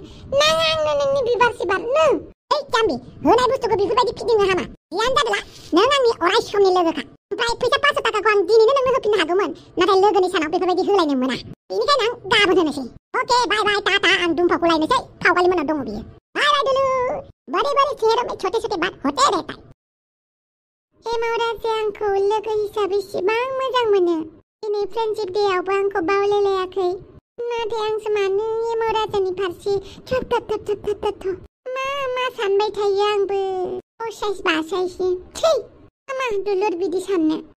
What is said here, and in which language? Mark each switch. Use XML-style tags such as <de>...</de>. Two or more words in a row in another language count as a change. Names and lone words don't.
<brx>नाङा आंनो नोंनि बिबार सिबार नों। जाम्बि होनाय बुस्थुखौ बेफोरबायदि फिदिंनो हामा। जियानो जादोला नों आंनि अराय समनि लोगोखा। ओमफ्राय फैसा 500 थाखाखौ आं दिनैनो नोंनो होफिननो हागौमोन, नाथाय लोगोनि सानाव बेफोरबायदि होलायनो मोना। बेनिखायनो आं गाबोन होनोसै।</brx> <en>okay bye bye tata.</en> <brx>आं दुम्फाखौ लायनोसै, फावगालि मोनाव दङ बियो।</brx> <en>bye bye दुलु।</en> <hi>बड़े चेहरों में छोटे छोटे बात होते रहता है।</hi> <brx>एमाव राजाया आंखौ लोगो हिसाबै इसिबां मोजां मोनो। दिनै फ्रेन्डशिप डेआवबो आंखौ बावलायलायाखै। नाथाय आंसो मानो एमाव राजानि फारसे थप मा सानबाय थायो आंबो। असाइस बासाइसो थै मा दुलुर बिदि साननो।</brx>